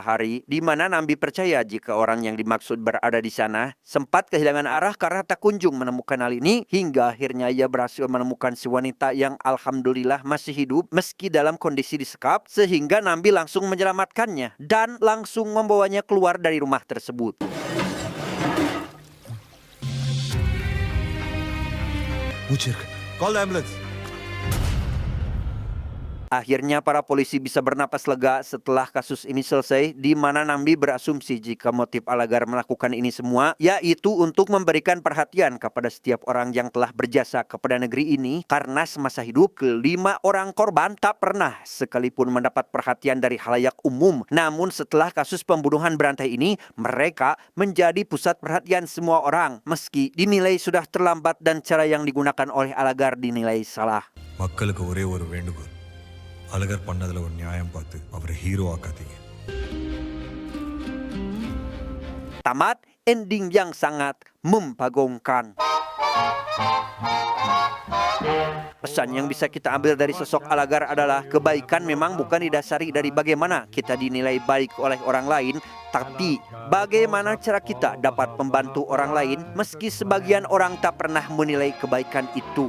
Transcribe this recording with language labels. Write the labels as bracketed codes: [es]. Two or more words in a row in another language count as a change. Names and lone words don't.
[id] hari, di mana Nambi percaya jika orang yang dimaksud berada di sana sempat kehilangan arah karena tak kunjung menemukan Nalini, hingga akhirnya ia berhasil menemukan si wanita yang alhamdulillah masih hidup meski dalam kondisi disekap, sehingga Nambi langsung menyelamatkannya dan langsung membawanya keluar dari rumah tersebut. [en] Call the ambulance. [id] Akhirnya para polisi bisa bernapas lega setelah kasus ini selesai, di mana Nambi berasumsi jika motif Alagar melakukan ini semua yaitu untuk memberikan perhatian kepada setiap orang yang telah berjasa kepada negeri ini, karena semasa hidup kelima orang korban tak pernah sekalipun mendapat perhatian dari khalayak umum. Namun setelah kasus pembunuhan berantai ini, mereka menjadi pusat perhatian semua orang meski dinilai sudah terlambat dan cara yang digunakan oleh Alagar dinilai salah. [ta] மக்களுக்கு ஒரே ஒரு வேண்டுகோள், அழகர் பண்ணதுல ஒரு நியாயம் பார்த்து அவரை ஹீரோ ஆக்காதீங்க. [id] Tamat, ending yang sangat membagongkan. Pesan yang bisa kita ambil dari sosok Alagar adalah kebaikan memang bukan didasari dari bagaimana kita dinilai baik oleh orang lain, tapi bagaimana cara kita dapat membantu orang lain meski sebagian orang tak pernah menilai kebaikan itu.